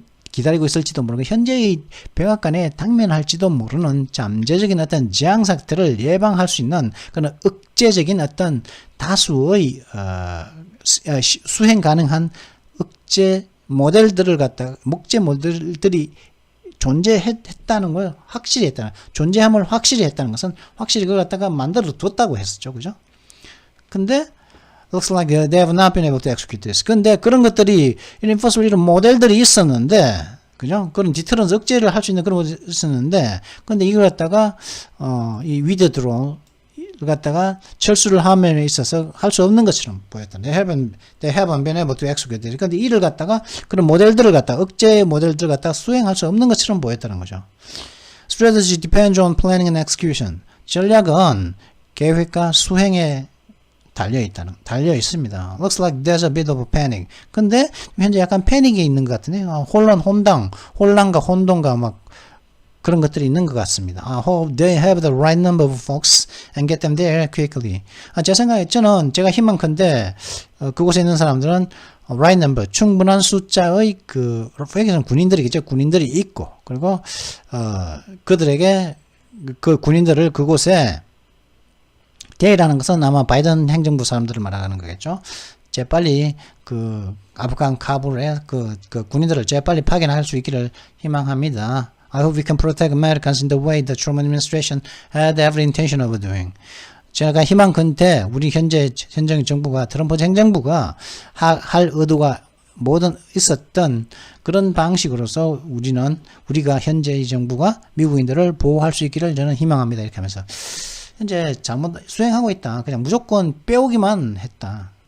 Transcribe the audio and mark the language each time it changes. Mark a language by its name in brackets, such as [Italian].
[Korean] 기다리고 있을지도 모르고 현재의 백악관에 당면할지도 모르는 잠재적인 어떤 재앙 사태를 예방할 수 있는 그런 억제적인 어떤 다수의 수행 가능한 억제 모델들을 목재 모델들이 존재했다는 걸 확실히 했다는, 존재함을 확실히 했다는 것은 확실히 그걸 갖다가 만들어 뒀다고 했었죠. 그죠? 근데 [English] looks like they have not been able to execute this. [Korean] 근데 그런 것들이 enforceable 이런 모델들이 있었는데, 그죠? 그런 디터런스 억제를 할 수 있는 그런 것이 있었는데, 근데 이걸 갖다가 이 위드 드론을 갖다가 철수를 함에 있어서 할 수 없는 것처럼 보였다. [English] They haven't been able to execute this. [Korean] 근데 이를 갖다가 그런 모델들을 갖다가 억제 모델들을 갖다가 수행할 수 없는 것처럼 보였다는 거죠. [English] Strategy depends on planning and execution. [Korean] 전략은 계획과 수행에 달려 있습니다. [English] Looks like there's a bit of a panic. [Korean] 근데 현재 약간 패닉이 있는 것 같은데, 혼란과 혼동과 막 그런 것들이 있는 것 같습니다. [English] I hope they have the right number of folks and get them there quickly. [Korean] 제 생각에 제가 희망컨대 그곳에 있는 사람들은 [English] right number, [Korean] 충분한 숫자의 여기서는 군인들이겠죠. 군인들이 있고, 그리고 그들에게 그 군인들을 그곳에 대라는 것은 아마 바이든 행정부 사람들을 말하는 거겠죠. 재빨리 아프간 카불에 그 군인들을 재빨리 파견할 수 있기를 희망합니다. [English] I hope we can protect Americans in the way the Trump administration had every intention of doing. [Korean] 제가 희망컨대 우리 현재 정부가, 트럼프 행정부가 할 의도가 모든 있었던 그런 방식으로서 우리가 현재 정부가 미국인들을 보호할 수 있기를 저는 희망합니다. 이렇게 하면서 현재 잘못 수행하고 있다. 그냥 무조건 빼오기만 했다.